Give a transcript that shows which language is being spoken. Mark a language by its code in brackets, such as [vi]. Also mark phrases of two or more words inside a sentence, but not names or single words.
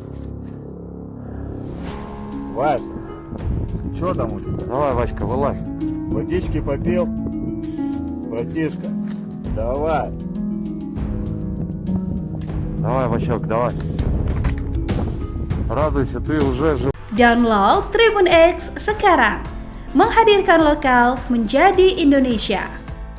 [ru] Вася, что там у тебя? Давай, Васька, вылазь. Водички попил? Братишка, давай. Давай, Васек, давай. Радуйся, ты уже жив. [id] Download Tribun X sekarang, menghadirkan lokal menjadi Indonesia.